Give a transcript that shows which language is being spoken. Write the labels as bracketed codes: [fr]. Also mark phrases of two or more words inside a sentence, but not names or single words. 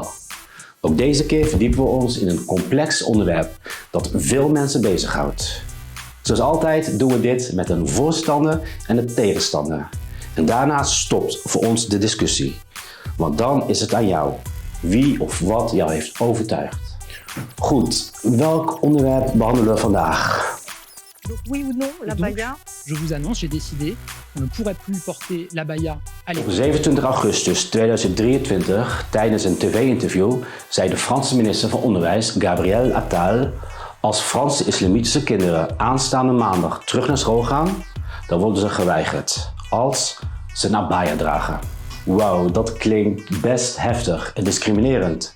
[nl] Ook deze keer verdiepen we ons in een complex onderwerp dat veel mensen bezighoudt. Zoals altijd doen we dit met een voorstander en een tegenstander. En daarna stopt voor ons de discussie. Want dan is het aan jou, wie of wat jou heeft overtuigd. Goed, welk onderwerp behandelen we vandaag? [fr] Donc oui ou non, l'abaya? Je vous annonce, j'ai décidé qu'on ne pourrait plus porter l'abaya à [nl] Op [fr] l'école. [nl] 27 augustus 2023, tijdens een tv-interview, zei de Franse minister van Onderwijs, Gabriel Attal, als Franse islamitische kinderen aanstaande maandag terug naar school gaan, dan worden ze geweigerd, als ze een abaya dragen. Wauw, dat klinkt best heftig en discriminerend.